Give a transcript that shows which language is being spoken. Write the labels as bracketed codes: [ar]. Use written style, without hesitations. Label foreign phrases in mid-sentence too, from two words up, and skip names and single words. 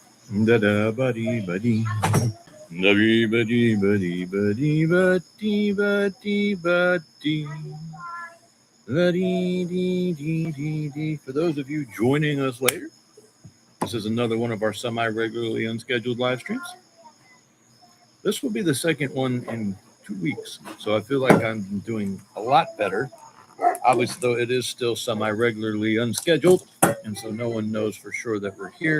[en] Da da buddy buddy. Buddy buddy buddy buddy buddy buddy buddy. La-dee-dee-dee-dee-dee. For those of you joining us later, this is another one of our semi-regularly unscheduled live streams. This will be the second one in 2 weeks, so I feel like I'm doing a lot better. Obviously, though, it is still semi-regularly unscheduled, and so no one knows for sure that we're here.